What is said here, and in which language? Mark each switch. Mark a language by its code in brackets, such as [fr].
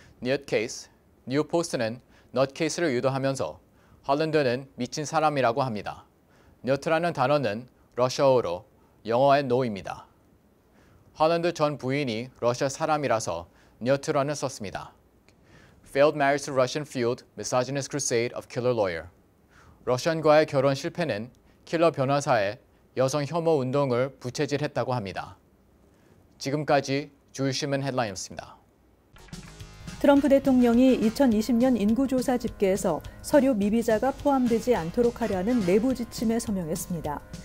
[en] Nut Case. [ko] 뉴욕 포스트는 넛 케이스를 유도하면서 헐란더는 미친 사람이라고 합니다. nut라는 단어는 러시아어로 영어의 no입니다. 헐란더 전 부인이 러시아 사람이라서 nut라는 썼습니다. [en] Failed marriage to Russian fueled misogynist crusade of killer lawyer. [ko] 러시안과의 결혼 실패는 킬러 변호사의 여성 혐오 운동을 부채질했다고 합니다. 지금까지 주요신문 헤드라인이었습니다. 트럼프 대통령이 2020년 인구조사 집계에서 서류 미비자가 포함되지 않도록 하려는 내부 지침에 서명했습니다.